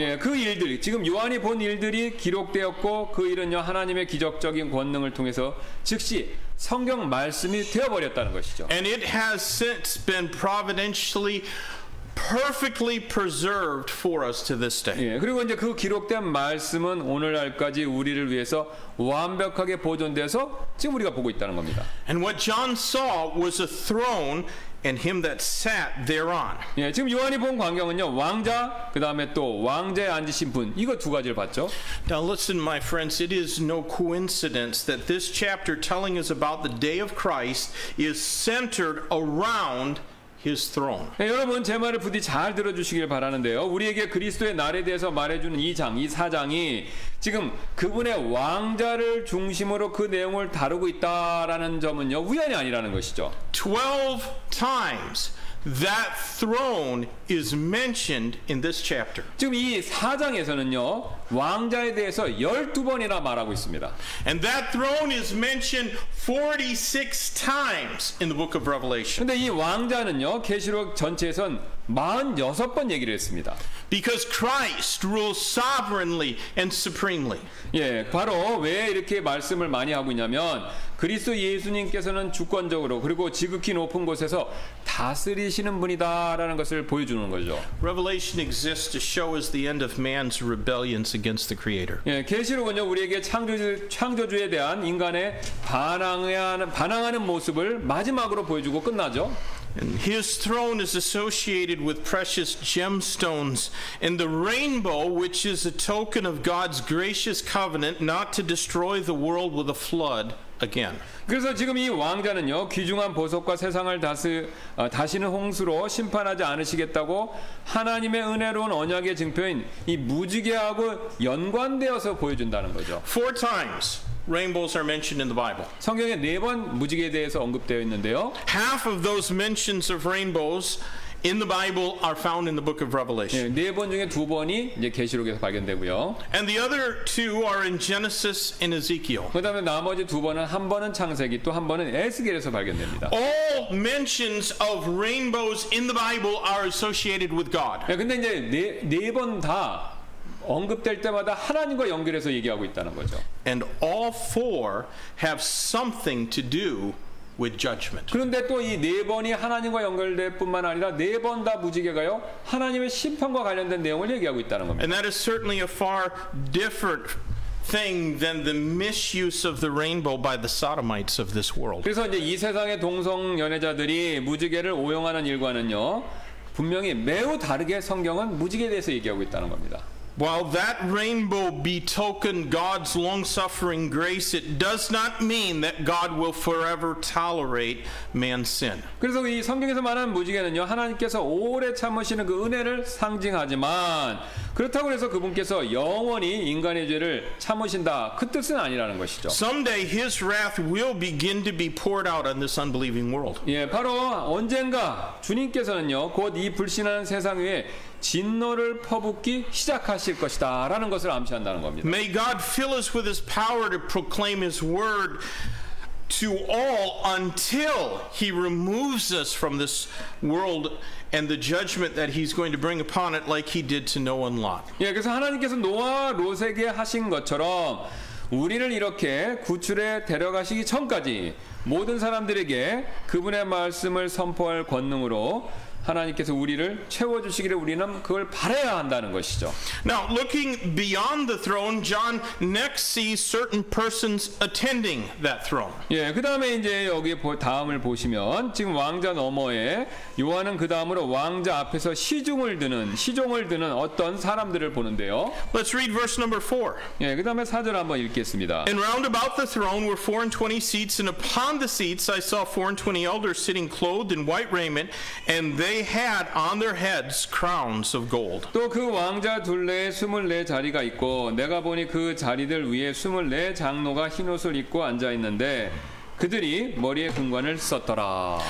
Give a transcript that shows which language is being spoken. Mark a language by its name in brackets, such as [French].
[Korean] 예, 그 일들, 지금 요한이 본 일들이 기록되었고 그 일은요 하나님의 기적적인 권능을 통해서 즉시 성경 말씀이 되어버렸다는 것이죠. [English] And it has since been providentially perfectly preserved for us to this day. [Korean] 예, 그리고 이제 그 기록된 말씀은 오늘날까지 우리를 위해서 완벽하게 보존돼서 지금 우리가 보고 있다는 겁니다. [English] And what John saw was a throne and him that sat thereon. [Korean] 예, 지금 요한이 본 광경은요 왕자, 그 다음에 또 왕자에 앉으신 분, 이거 두 가지를 봤죠. [English] Now listen, my friends, it is no coincidence that this chapter telling us about the day of Christ is centered around His throne. [Korean] 네, 여러분 제 말을 부디 잘 들어주시길 바라는데요. 우리에게 그리스도의 날에 대해서 말해주는 이 4장이 지금 그분의 왕자를 중심으로 그 내용을 다루고 있다라는 점은요 우연이 아니라는 것이죠. [English] 12 times that throne is mentioned in this chapter. [Korean] 지금 이 4장에서는요 왕자에 대해서 12번이나 말하고 있습니다. [English] And that throne is mentioned 46 times in the book of Revelation. [Korean] 근데 이 왕자는요 계시록 전체에선 46번 얘기를 했습니다. [English] Because Christ rules sovereignly and supremely. [Korean] 예, 바로 왜 이렇게 말씀을 많이 하고 있냐면 그리스도 예수님께서는 주권적으로 그리고 지극히 높은 곳에서 다스리시는 분이다라는 것을 보여주는 거죠. [English] Revelation exists to show us the end of man's rebellions against the Creator. [Korean] 예, 계시록은요 우리에게 창조주에 대한 인간의 반항하는 모습을 마지막으로 보여주고 끝나죠. [English] And his throne is associated with precious gemstones, and the rainbow, which is a token of God's gracious covenant not to destroy the world with a flood again. [Korean] 그래서 지금 이 왕자는요, 귀중한 보석과 세상을 다시는 홍수로 심판하지 않으시겠다고 하나님의 은혜로운 언약의 증표인 이 무지개하고 연관되어서 보여준다는 거죠. [English] 4 times rainbows are mentioned in the Bible. [Korean] 성경에 4번 무지개에 대해서 언급되어 있는데요. [English] Half of those mentions of rainbows in the Bible are found in the book of Revelation. [Korean] 4번 중에 2번이 이제 계시록에서 발견되고요. [English] And the other 2 are in Genesis and Ezekiel. [Korean] 그다음에 나머지 2번은 한 번은 창세기 또 한 번은 에스겔에서 발견됩니다. [English] All mentions of rainbows in the Bible are associated with God. [Korean] 근데 이제 네 번 다 언급될 때마다 하나님과 연결해서 얘기하고 있다는 거죠. [English] And all 4 have something to do with judgment. [Korean] 그런데 또 이 4번이 하나님과 연결될 뿐만 아니라 4번 다 무지개가요, 하나님의 심판과 관련된 내용을 얘기하고 있다는 겁니다. [English] And that is certainly a far different thing than the misuse of the rainbow by the sodomites of this world. [Korean] 그래서 이제 이 세상의 동성 연애자들이 무지개를 오용하는 일과는요, 분명히 매우 다르게 성경은 무지개에 대해서 얘기하고 있다는 겁니다. [English] While that rainbow betokened God's long-suffering grace, it does not mean that God will forever tolerate man's sin. [Korean] 그래서 이 성경에서 말하는 무지개는요, 하나님께서 오래 참으시는 그 은혜를 상징하지만 그렇다고 해서 그분께서 영원히 인간의 죄를 참으신다, 그 뜻은 아니라는 것이죠. [English] Someday his wrath will begin to be poured out on this unbelieving world. [Korean] 예, 바로 언젠가 주님께서는요, 곧 이 불신하는 세상 위에 진노를 퍼붓기 시작하실 것이다 라는 것을 암시한다는 겁니다. [English] May God fill us with his power to proclaim his word to all until he removes us from this world and the judgment that he's going to bring upon it like he did to Noah and Lot. [Korean] 예, 그래서 하나님께서 노아 롯에게 하신 것처럼 우리를 이렇게 구출에 데려가시기 전까지 모든 사람들에게 그분의 말씀을 선포할 권능으로 하나님께서 우리를 채워주시기를 우리는 그걸 바라야 한다는 것이죠. [English] Now, looking beyond the throne, John next sees certain persons attending that throne. [Korean] 예, 그 다음에 이제 여기 다음을 보시면 지금 왕자 너머에 요한은 그 다음으로 왕자 앞에서 시종을 드는 어떤 사람들을 보는데요. [English] Let's read verse number 4. [Korean] 예, 그 다음에 4절 한번 읽겠습니다. [English] And round about the throne were 24 seats, and upon the seats I saw 24 elders sitting clothed in white raiment, and they had on their heads crowns of gold. [Korean] 또 그 왕자 둘레에 24 자리가 있고 내가 보니 그 자리들 위에 24 장로가 흰옷을 입고 앉아 있는데 그들이 머리에 금관을 썼더라.